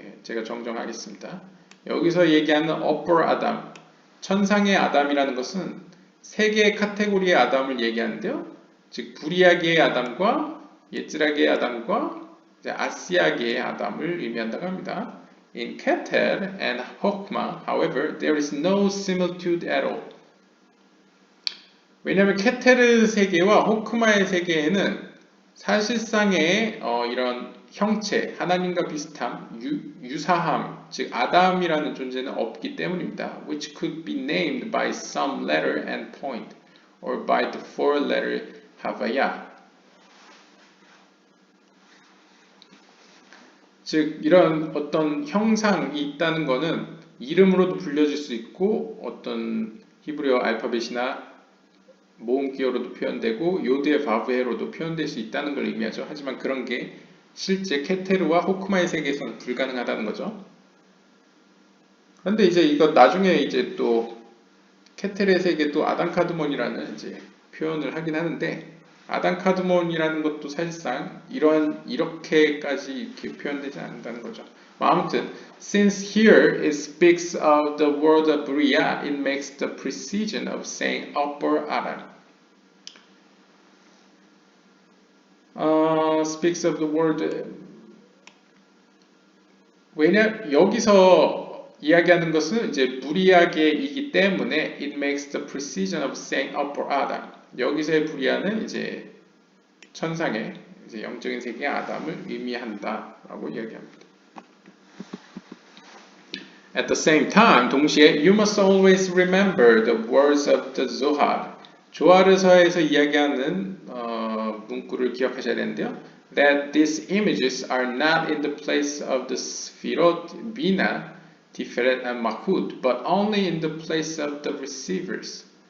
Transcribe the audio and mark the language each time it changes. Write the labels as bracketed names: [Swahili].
[Korean] 제가 정정하겠습니다. 여기서 얘기하는 Upper Adam, 천상의 아담이라는 것은 3개의 카테고리의 아담을 얘기하는데요. 즉 브리아계의 아담과 예츠라계의 아담과 아시아계의 아담을 의미한다고 합니다. [English] In Keter and Hokmah, however, there is no similitude at all. [Korean] 왜냐하면 케테르 세계와 호크마의 세계에는 사실상의 이런 형체, 하나님과 비슷함, 유사함, 즉 아담이라는 존재는 없기 때문입니다. Which could be named by some letter and point, or by the 4-letter Havaya. 즉 이런 어떤 형상이 있다는 것은 이름으로도 불려질 수 있고 어떤 히브리어 알파벳이나 모음기어로도 표현되고 요드의 바브헤로도 표현될 수 있다는 걸 의미하죠. 하지만 그런 게 실제 케테르와 호크마의 세계에서는 불가능하다는 거죠. 그런데 이제 이거 나중에 이제 또 케테르의 세계도 아담 카드몬이라는 이제 표현을 하긴 하는데 아담 카드몬이라는 것도 사실상 이렇게까지 이렇게 표현되지 않는다는 거죠. 뭐 아무튼 [English] since here it speaks of the word of Bria, it makes the precision of saying upper Adam. Speaks of the word. [Korean] 왜냐 여기서 이야기하는 것은 이제 브리아계이기 때문에 [English] it makes the precision of saying upper Adam. [Korean] 여기서의 브리아는 이제 천상의 이제 영적인 세계 아담을 의미한다라고 이야기합니다. [English] At the same time, [Korean] 동시에 [English] you must always remember the words of the Zohar. [Korean] 조하르서에서 이야기하는 문구를 기억하셔야 되는데요. [English] That these images are not in the place of the Sfirot, Bina, Tiferet, and Malchut, but only in the place of the receivers.